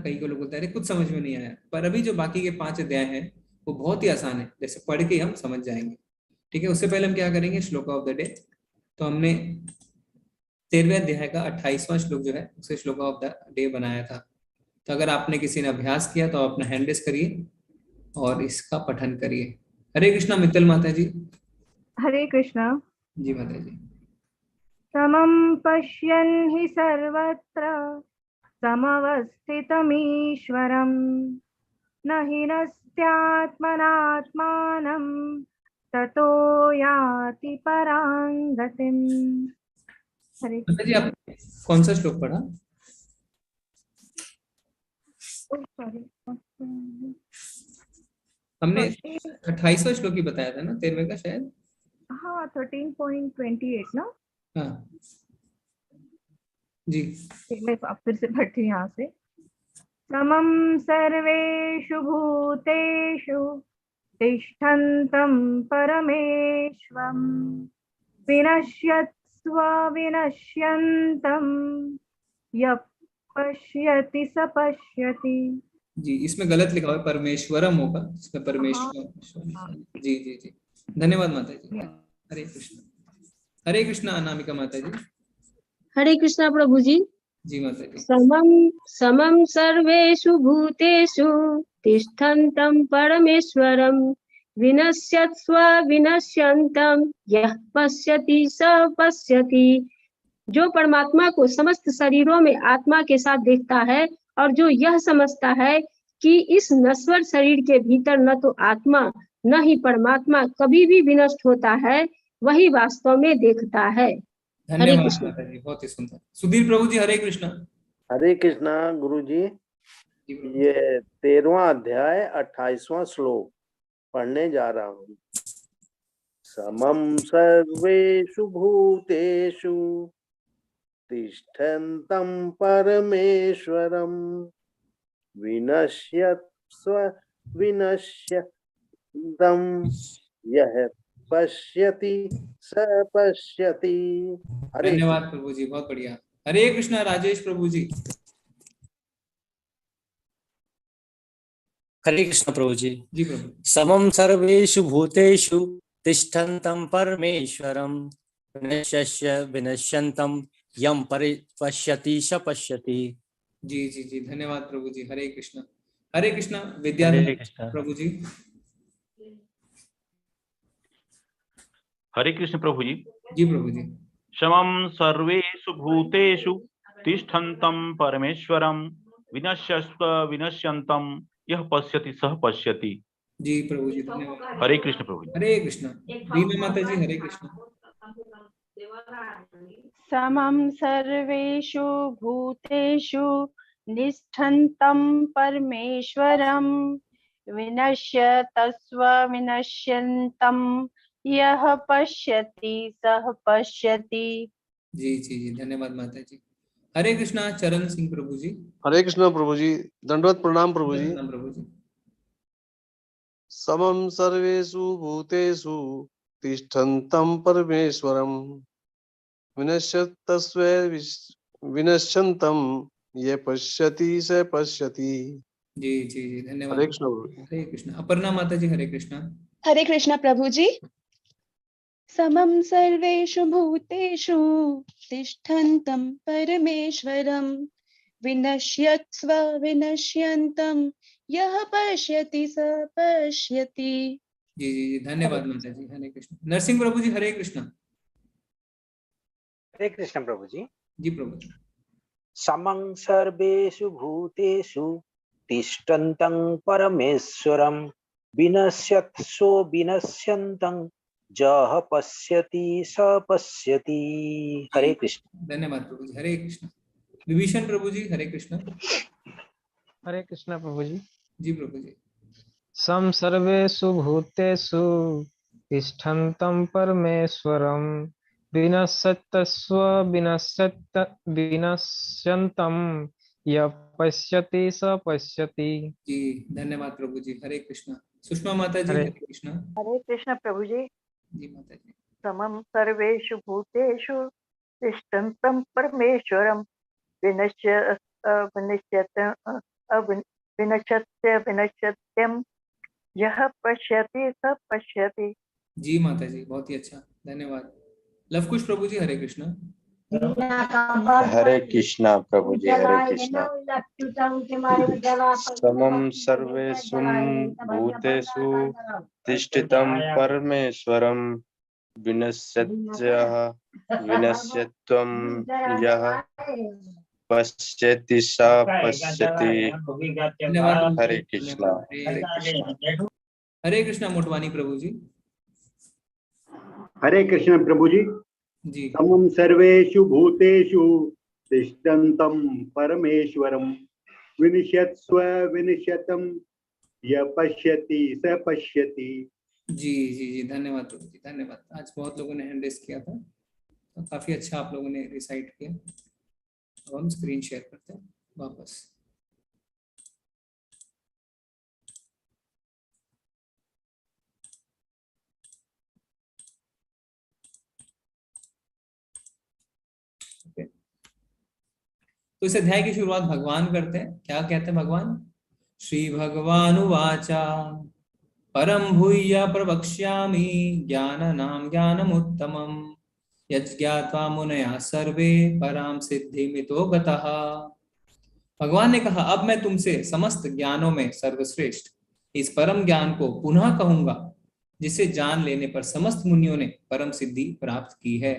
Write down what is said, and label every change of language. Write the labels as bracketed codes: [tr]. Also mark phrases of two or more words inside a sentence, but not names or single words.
[hi] कई को लोग बोलते हैं अरे कुछ समझ में नहीं आया, पर अभी जो बाकी के 5 अध्याय हैं वो बहुत ही आसान है, जैसे पढ़ के हम समझ जाएंगे। ठीक है। उससे पहले हम क्या करेंगे, श्लोक [en] of the day. [hi] तो हमने 13वें अध्याय का 28वां श्लोक जो है उसे श्लोक [en] of the day [hi] बनाया था। तो अगर आपने किसी ने अभ्यास किया तो आप अपना [en] hand raise [hi] करिए और इसका पठन करिए। हरे कृष्णा मित्तल माता जी। हरे कृष्णा। जी माता जी। [sa] समं पश्यन् हि सर्वत्र समवस्थितमीश्वरम् न हि नस्त्यात्मनात्मानं ततो याति परां गतिम्। [hi] हरे माता जी कृष्णा। आप कौन सा श्लोक पढ़ा? सॉरी, हमने 28वां श्लोक ही बताया था ना, 13वें का शायद। हाँ 13.28 ना। हाँ जी। मैं फिर से पढ़ती हूँ यहाँ से। [sa] समं सर्वेषु भूतेषु तिष्ठन्तं परमेश्वरं विनश्यत्स्व विनश्यन्तं यः पश्यति स पश्यति। [hi] जी इसमें गलत लिखा हुआ है, परमेश्वरम होगा इसमें, हाँ परमेश्वर। जी जी जी। धन्यवाद माता जी। हरे कृष्ण। हरे कृष्ण अनामिका माता जी। हरे कृष्णा प्रभु जी। जी माता जी। [sa] समम समम सर्वेषु भूतेषु तिष्ठन्तं परमेश्वरं विनश्यत्स्व विनश्यन्तं यः पश्यति स पश्यति। [hi] जो परमात्मा को समस्त शरीरों में आत्मा के साथ देखता है और जो यह समझता है कि इस नश्वर शरीर के भीतर न तो आत्मा न ही परमात्मा कभी भी विनष्ट होता है, वही वास्तव में देखता है। हरे धन्यवाद कृष्ण। माता जी, बहुत ही सुंदर। सुधीर प्रभु जी हरे कृष्ण। हरे कृष्णा गुरु जी। जी प्रभु। ये 13वां अध्याय 28वां श्लोक पढ़ने जा रहा हूँ। [sa] समं सर्वेषु भूतेषु तिष्ठन्तं परमेश्वरं विनश्यत्स्व विनश्यन्तं यः पश्यति स पश्यति। [hi] हरे धन्यवाद प्रभु जी, बहुत बढ़िया। हरे कृष्ण राजेश प्रभु जी। हरे कृष्ण प्रभु जी। जी प्रभु। [sa] समम सर्वेषु भूतेषु तिष्ठन्तं परमेश्वरं विनश्य विनश्यन्तं यं पश्यति स पश्यति। [hi] जी जी जी धन्यवाद प्रभु जी। हरे कृष्ण। हरे कृष्ण हरे विद्याधर कृष्ण प्रभु जी। हरे कृष्ण प्रभु जी। जी प्रभु जी। [sa] समं सर्वेषु भूतेषु तिष्ठन्तं परमेश्वरं विनश्यस्व विनश्यन्तं यः पश्यति सः पश्यति। [hi] जी प्रभु जी धन्यवाद। हरे कृष्ण प्रभु जी। हरे कृष्ण रीना माता जी। हरे कृष्ण। [sa] समं सर्वेषु भूतेषु निष्ठन्तं परमेश्वरं विनश्यतस्व विनश्यन्तं यः पश्यति सः पश्यति। [hi] जी जी जी धन्यवाद माता जी। हरे कृष्णा चरण सिंह प्रभु जी। हरे कृष्ण प्रभु जी, दंडवत प्रणाम प्रभु जी। प्रणाम प्रभु जी। [sa] समम सर्वेषु भूतेषु तिष्ठन्तं परमेश्वरं विनश्यतस्व विनश्यन्तं ये पश्यति स पश्यति। [hi] जी जी जी धन्यवाद। हरे कृष्ण प्रभु जी। हरे कृष्णा। अपर्णा माता जी हरे कृष्णा। हरे कृष्णा प्रभु जी। [sa] समं सर्वेषु भूतेषु तिष्ठन्तं परमेश्वरं विनश्यत्स्व विनश्यन्तं यः पश्यति स पश्यति। [hi] जी जी जी धन्यवाद माता जी। हरे कृष्ण। नरसिंह प्रभु जी हरे कृष्णा। हरे कृष्ण प्रभु जी। जी प्रभु जी। [sa] समं सर्वेषु भूतेषु तिष्ठन्तं परमेश्वरं विनश्यत्सो विनश्यन्तं यः पश्यति स पश्यति। [hi] हरे कृष्ण। धन्यवाद प्रभु जी। हरे कृष्ण। विभीषण प्रभु जी हरे कृष्णा। हरे कृष्णा प्रभु जी। जी प्रभु जी। [sa] सम सर्वेषु भूतेषु तिष्ठन्तं परमेश्वरं विनश्यत्स्व विनश्यन्तं यः पश्यति स पश्यति। [hi] जी धन्यवाद प्रभु जी। हरे कृष्णा। सुषमा माता जी हरे कृष्णा। हरे कृष्ण प्रभु जी। जी माता जी। [sa] समं सर्वेषु भूतेषु तिष्ठन्तं परमेश्वरं विनश्यत्यं यः पश्यति स पश्यति। [hi] जी माता जी बहुत ही अच्छा धन्यवाद। लवकुश प्रभु जी हरे कृष्णा। हरे कृष्णा प्रभु जी। हरे कृष्णा। [sa] समं सर्वेषु भूतेषु तिष्ठितं परमेश्वरं विनश्यत्यः विनश्यत्वं यः पश्यति स पश्यति। [hi] हरे कृष्णा। हरे कृष्णा मोटवानी प्रभु जी। हरे कृष्ण प्रभु जी। जी। [sa] समं सर्वेषु भूतेषु तिष्ठन्तं परमेश्वरं विनश्यत्स्व विनश्यतं यः पश्यति स पश्यति। [hi] जी जी जी धन्यवाद प्रभु जी। धन्यवाद। आज बहुत लोगों ने [en] hand raise [hi] किया था तो काफी अच्छा आप लोगों ने रिसाइट किया। अब हम [en] screen share [hi] करते हैं वापस। तो इस अध्याय की शुरुआत भगवान करते हैं। क्या कहते हैं भगवान? [sa] श्री भगवानुवाचा परम भूय प्रवक्ष्यामि ज्ञाननां ज्ञानमुत्तमं यज्ञात्वा मुनयः सर्वे परां सिद्धिमितो गतः। [hi] भगवान ने कहा अब मैं तुमसे समस्त ज्ञानों में सर्वश्रेष्ठ इस परम ज्ञान को पुनः कहूंगा जिसे जान लेने पर समस्त मुनियों ने परम सिद्धि प्राप्त की है।